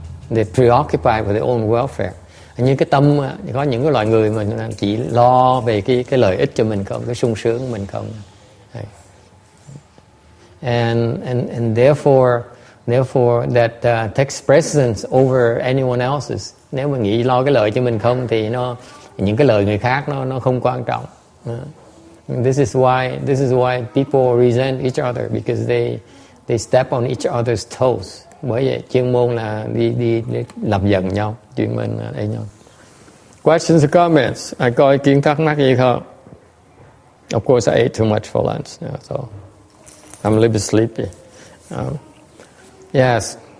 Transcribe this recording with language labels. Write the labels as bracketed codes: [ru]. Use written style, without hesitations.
[en] They're preoccupied with their own welfare. [vi] Như cái tâm, có những cái loài người mà chỉ lo về cái lợi ích cho mình không, cái sung sướng của mình không. [en] And therefore that takes precedence over anyone else's. [vi] Nếu mà nghĩ lo cái lợi cho mình không thì những cái lợi người khác nó không quan trọng. [en] This is why people resent each other, because they step on each other's toes. [vi] Bởi vậy chuyên môn là đi làm giận nhau, chuyên môn là đây nhau. [en] Questions or comments? [vi] Ai có ý kiến thắc mắc gì không? [en] Of course, I ate too much for lunch, so I'm a little bit sleepy. Yes.